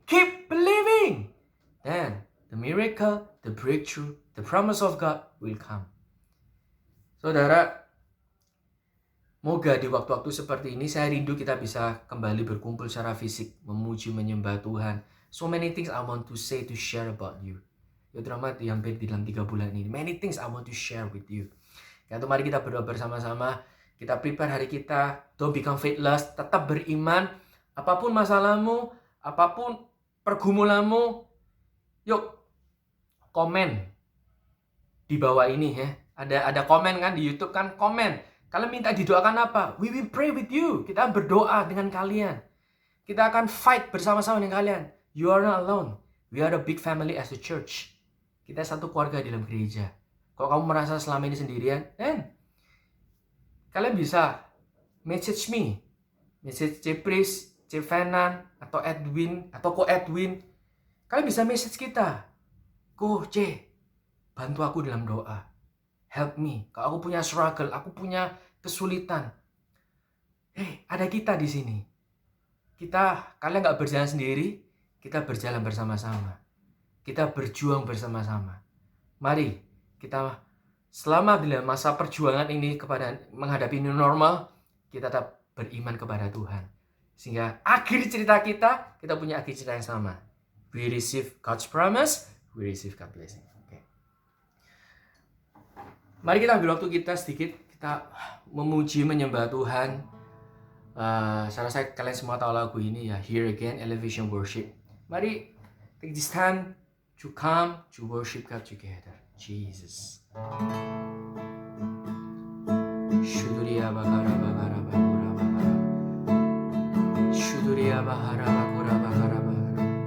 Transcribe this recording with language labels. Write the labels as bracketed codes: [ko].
[en] Keep believing. Then the miracle, the breakthrough, the promise of God will come. [id] Saudara, moga di waktu-waktu seperti ini saya rindu kita bisa kembali berkumpul secara fisik, memuji, menyembah Tuhan. [en] So many things I want to say, to share about you. [id] Ya terutama yang di dalam 3 bulan ini. [en] Many things I want to share with you. [id] Ya, mari kita berdoa bersama-sama. Kita prepare hari kita. [en] Don't become faithless. [id] Tetap beriman. Apapun masalahmu, apapun pergumulanmu, yuk komen di bawah ini ya. Ada komen kan di YouTube kan, komen. Kalian minta didoakan apa? [en] We will pray with you. [id] Kita berdoa dengan kalian. Kita akan fight bersama-sama dengan kalian. [en] You are not alone. We are a big family as a church. [id] Kita satu keluarga di dalam gereja. Kalau kamu merasa selama ini sendirian, kalian bisa message me, message Cepris, Cevenan, atau Edwin, atau Ko Edwin. Kalian bisa message kita. Ko C, bantu aku dalam doa. [en] Help me. [id] Kalau aku punya struggle, aku punya kesulitan. Ada kita di sini. Kalian nggak berjalan sendiri, kita berjalan bersama-sama. Kita berjuang bersama-sama. Mari kita selama dalam masa perjuangan ini menghadapi new normal, kita tetap beriman kepada Tuhan. Sehingga akhir cerita kita punya akhir cerita yang sama. [en] We receive God's promise, we receive God's blessing. Okay. [id] Mari kita ambil waktu kita sedikit, kita memuji, menyembah Tuhan. Saya rasa kalian semua tahu lagu ini ya, Here Again, Elevation Worship. [en] Mari take this time to come to worship God together. Jesus. Shuduria bakara bakara bakura bakara. Shuduria bahara bakura bakara bakara.